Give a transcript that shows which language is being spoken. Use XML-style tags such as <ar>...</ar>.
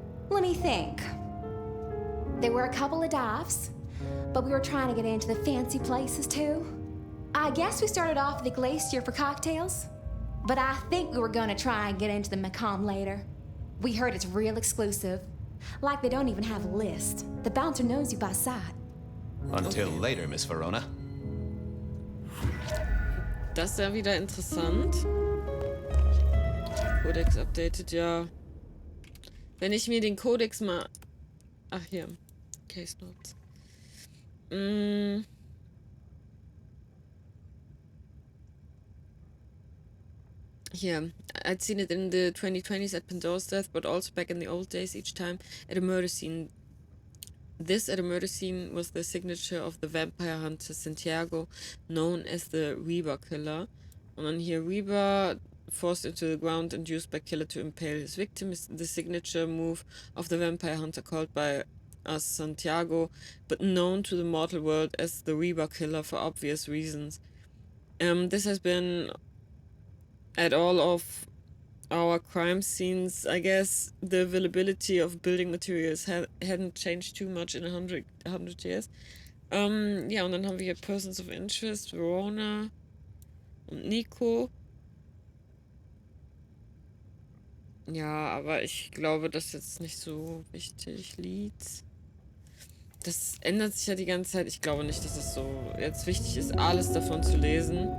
<en>Let me think. There were a couple of dives, but we were trying to get into the fancy places too. I guess we started off at the Glacier for cocktails, but I think we were gonna try and get into the Macomb later. We heard it's real exclusive. Like they don't even have a list. The bouncer knows you by sight. Until later, Miss Verona.</en> <de>Das ist ja wieder interessant. Codex updated, ja. Wenn ich mir den Codex mal... Ach, hier. Case Notes.</de> <en>Here, I'd seen it in the 2020s at Pandora's death, but also back in the old days, each time at a murder scene. This at a murder scene was the signature of the vampire hunter Santiago, known as the Reaper killer. And then here, Reaper, forced into the ground and used by killer to impale his victim, is the signature move of the vampire hunter called by us Santiago, but known to the mortal world as the Reaper killer for obvious reasons. This has been at all of our crime scenes. I guess the availability of building materials hadn't changed too much in 100 years.</en> <de>Ja, und dann haben wir hier Persons of Interest, Verona und Nico. Ja, aber ich glaube, das ist jetzt nicht so wichtig. Leads. Das ändert sich ja die ganze Zeit. Ich glaube nicht, dass es so jetzt wichtig ist, alles davon zu lesen.</de>